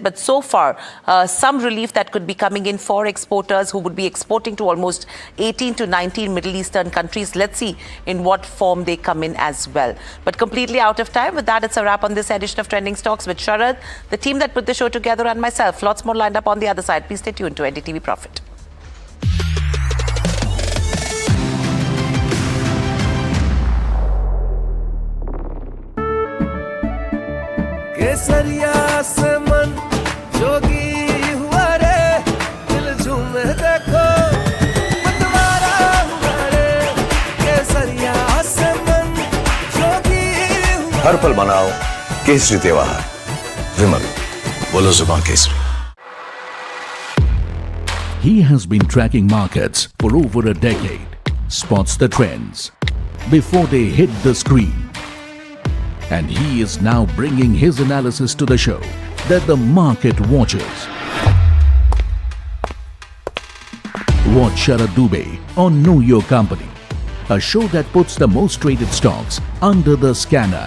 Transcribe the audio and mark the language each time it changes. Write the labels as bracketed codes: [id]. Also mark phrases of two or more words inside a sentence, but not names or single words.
[en] But so far, some relief that could be coming in for exporters who would be exporting to almost 18 to 19 Middle Eastern countries. Let's see in what form they come in as well. But completely out of time. With that, it's a wrap on this edition of Trending Stocks with Sharad, the team that put the show together, and myself. Lots more lined up on the other side. Please stay tuned to NDTV Profit. [hi] केसरिया से मन जोगी हुआ रे दिल झूमे देखो मतवारा हुआ रे केसरिया से मन जोगी हुआ हर पल मनाओ केसरी त्योहार विमल बोलो जुबान केसरी [en] He has been tracking markets for over a decade, spots the trends before they hit the screen. And he is now bringing his analysis to the show that the market watches. Watch Sharad Dubey on Know Your Company, a show that puts the most traded stocks under the scanner.